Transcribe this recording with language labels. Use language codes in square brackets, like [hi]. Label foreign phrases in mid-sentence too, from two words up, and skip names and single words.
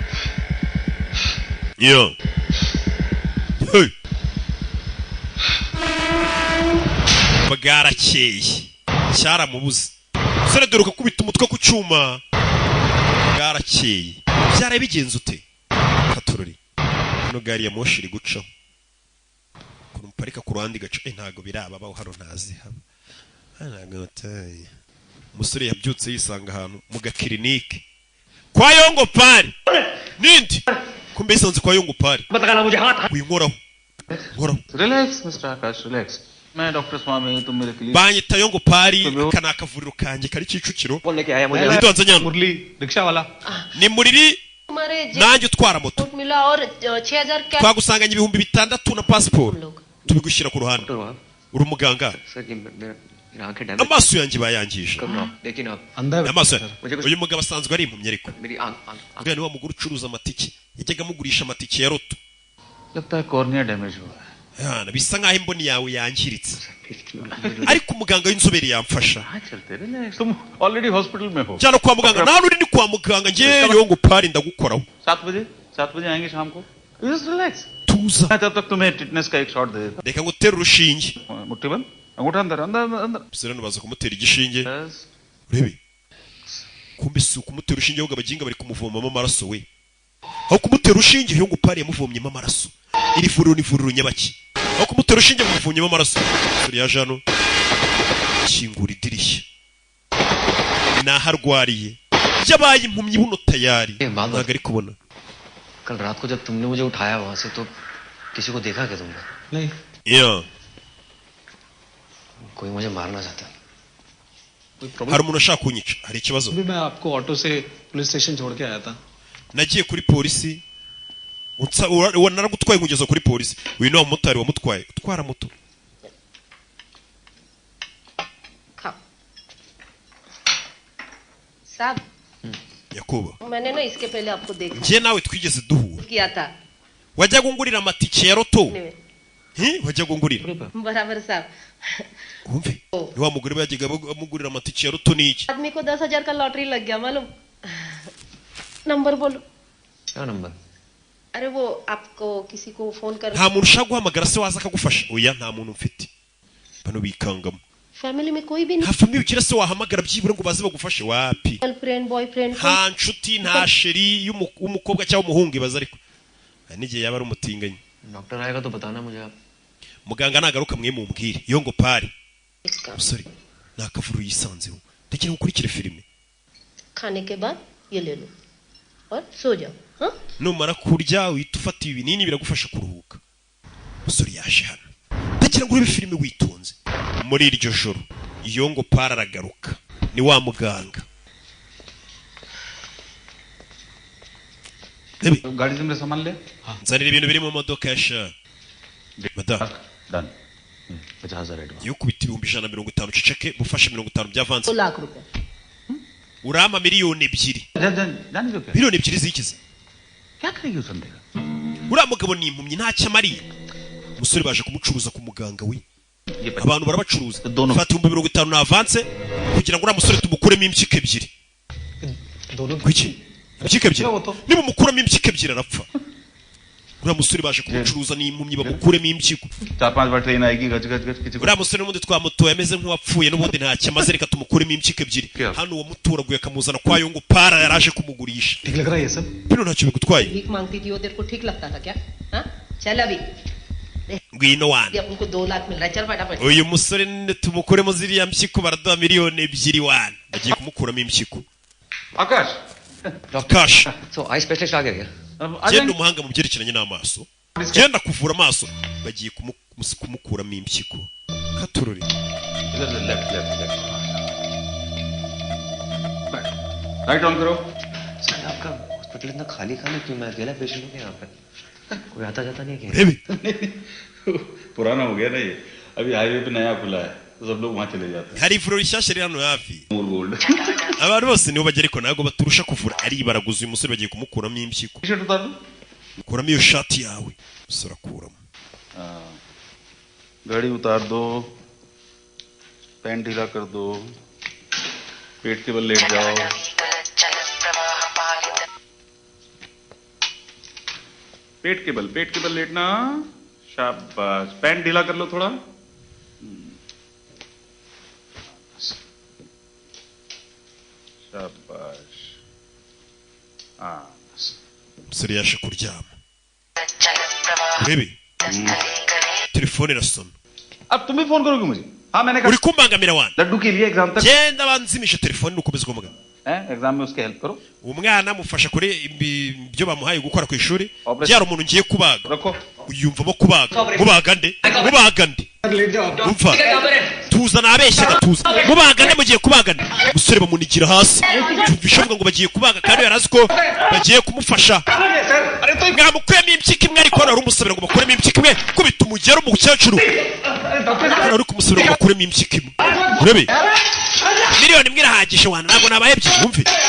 [rw] bwarakeye cyaramubuze umusore dore ukakubita umutwe ku cyuma bwarakeye byaraye bigenze ute katururi hano gari ya moshi iri gucaho parika ku ruhande gace ntago birababaho hano ntazi haba ntago bataye umusore yabyutse yisanga ahantu mu gakirinike kwa Yongo Pari nindi kumbe isanze kwa Yongo Pari winkoraho [en] Relax, Mr. Akash, relax. [hi] मैं डॉक्टर स्वामी तुम मेरे लिए [rw] banyita Yongo Pari kana akavuriro kanjye kari Kicukiro nidonze nyana [hi] मुरली रिक्शा वाला [rw] ni muriri nanjye utwara moto [hi] मिला और 6000 क्या [rw] twagusanganye 6,000 na passport tubigushyira ku ruhande uri umuganga amaso yanjye bayangije amaso uyu mugabo asanzwe ari impumyi ariko uriya ni wa mugore ucuruza amatike yajyaga amugurisha amatike ya roto [hi] लगता है [en] cornea damage [hi] हुआ है [rw] yana bisa nkaho imboni yawe yangiritse ariko umuganga w'inzobere yamfasha [hi] तुम [en] already hospital [hi] में हो [rw] cyane kwa muganga nta nuri ni kwa muganga ngiye Yongo Pari ndagukoraho [hi] 7 बजे आएंगे शाम को [en] just relax [rw] tuza [hi] तब तक तुम्हें टिटनेस का एक शॉट दे देता [rw] reka ngutere urushinge [hi] मुट्ठी बंद अंगूठा अंदर अंदर अंदर [rw] bisera nubaza kumutera igishinge urebe kumbe si ukumutera urushinge ahubwo abaginga bari kumuvomamo amaraso we aho kumutera urushinge Yongo Pari yamuvomyemo amaraso iri vuriro ni vuriro nyabaki aho kumutera urushinge muvomyemo amaraso suri ya jano kingura idirishya naharwariye yabaye impumyi buno tayari ntabwo ari kubona [hi] कल रात को जब तुमने मुझे उठाया वहां से तो किसी को देखा क्या तुमने नहीं कोई मुझे मारना चाहता [rw] hari umuntu ashaka kunyica hari ikibazo [hi] अभी मैं आपको ऑटो से पुलिस स्टेशन छोड़ के आया था [rw] nagiye kuri polisi naragutwaye nkugeza kuri polisi uyu ni wa mumotari wamutwaye utwara moto [hi] साहब Yakuba मैंने ना इसके पहले आपको देखा [rw] njye nawe twigeze duhura [hi] किया था [rw] wajyaga ungurira amatike ya roto wajyaga ungurira [hi] बराबर साहब [rw] umve ni wa mugore bajyaga amugurira amatike ya roto ni iki [hi] आदमी को 10,000 का लॉटरी लग गया मालूम नंबर बोलो क्या नंबर अरे वो आपको किसी को फोन कर [rw] nta muntu ushaka guhamagara se waza akagufasha oya nta muntu mfite bano bikangamo [hi] फैमिली में कोई भी नहीं [rw] nta famille ugira se wahamagara byibura ngo baze bagufashe wapi [en] girlfriend boyfriend [rw] nta nshuti nta sheri y'umukobwa cyangwa umuhungu ibaza ariko n'igihe yaba ari umutinganyi [hi] डॉक्टर आएगा तो बताना मुझे आप [rw] muganga nagaruka mwe mumbwire Yongo Pari sorry nakavuru yisanzeho ndagira gukurikira filime [hi] खाने के बाद ये ले लो और सो जाओ हाँ [rw] numara kurya uhita ufata ibinini biragufasha kuruhuka musore yaje hano ndagira ngo urebe filime witonze muri iryo joro Yongo Pari aragaruka ni wa muganga [hi] गाड़ी से मेरे सामान ले [rw] nzanira ibintu biri mu modoka ya sha madam [en] done 50,000 advance [rw] yo kubita 150 ceceke mufashe 50 by'avance [hi] 2 लाख रुपए [rw] urama miliyoni 2 [hi] जाने दो क्या [rw] miliyoni 2 zikize [hi] क्या करेगी उस बंदे का [rw] uriya mugabo ni impumyi ntacyo amariye umusore baje kumucuruza ku muganga we abantu barabacuruza fata 50 na avance kugira ngo uriya musore tumukuremo impyiko ebyiri kuki impyiko ebyiri niba umukuramo impyiko ebyiri arapfa uriya musore baje kumucuruza ni impumyi bamukuremo impyiko [hi] 4-5 बार ट्रेन आएगी गज गज गज किसी [rw] uriya musore n'ubundi twamutoye ameze nk'uwapfuye n'ubundi ntacyo amaze reka tumukuremo impyiko ebyiri hano uwamuturaguye akamuzana kwa Yongo Pari yaraje kumugurisha [hi] ठीक लग रहा है ये सब [rw] bino ntacyo bigutwaye [hi] भीख मांगती थी वो तेरे को ठीक लगता था क्या हाँ चल अभी [rw] ngwino wana [hi] अब उनको 2 लाख मिल रहा है चल फटाफट [rw] uyu musore tumukuremo ziriya mpyiko baraduha miliyoni 2 wana bagiye kumukuramo impyiko [hi] आकाश Akash so [en] eye specialist [hi] आ गया क्या [rw] genda umuhanga mu byerekeranye n'amaso genda kuvura amaso bagiye kumukuramo impyiko katururi [hi] इधर से [en] left left left right on करो [hi] सर आपका हॉस्पिटल इतना खाली खाली क्यों मैं अकेला पेशेंट हूँ यहाँ पे कोई आता जाता नहीं है क्या [rw] urebe [hi] पुराना हो गया ना ये अभी हाईवे पे नया खुला है तो सब लोग वहाँ चले जाते हैं [rw] hari ivuriro rishyashya riri hano hafi [hi] गोल्ड [rw] abantu bose nibo bagera ariko ntabwo baturusha kuvura ari baraguza uyu musore bagiye kumukuramo impyiko [en] T-shirt [hi] उतार दो [rw] mukuramo iyo shati yawe umusore akuramo [hi] गाड़ी उतार दो पैंट ढीला कर दो पेट के बल लेट जाओ पेट के बल लेटना शाबाश पैंट ढीला कर लो थोड़ा शाबाश हाँ [rw] umusore yaje kuryama urebe telefone irasona [hi] अब तुम भी फोन करोगे मुझे हाँ मैंने [rw] uri kumbangamira wana [hi] लड्डू के लिए एग्जाम तक [rw] genda banzimishe telefone nukomeza kuvuga [hi] एग्जाम में उसके हेल्प करो [rw] umwana mufasha kuri ibyo bamuhaye gukora ku ishuri byara umuntu ngiye kubaga uyumvamo kubaga nde umva tuzana abeshya gatuza mubaga nde mugiye kubaga nde musore bamunigira hasi bishoboka ngo bagiye kubaga kandi yarazi ko bagiye kumufasha mwamukuyemo impyiko imwe ariko nari umusabira ngo bakuremo impyiko imwe kubita umugero mu cyacuru nari kumusabira ngo bakuremo impyiko imwe urebe miliyoni imwe irahagije wana ntabwo nabahebye wumve